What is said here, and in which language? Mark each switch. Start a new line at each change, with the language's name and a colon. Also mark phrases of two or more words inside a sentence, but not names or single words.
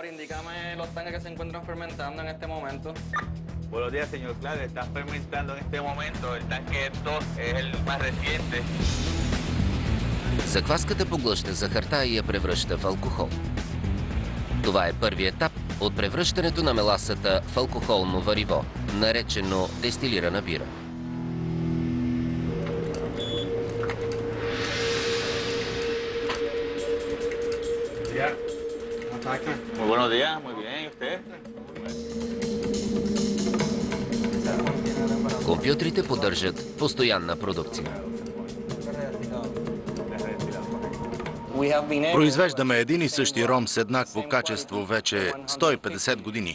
Bulgarian: Закваската поглъща захарта и я превръща в алкохол. Това е първият етап от превръщането на меласата в алкохолно вариво, наречено дестилирана бира.
Spanish: Muy buenos días, muy bien, ¿y usted?
Bulgarian: Компютрите поддържат постоянна продукция. Произвеждаме един и същи ром с еднакво качество вече 150 години.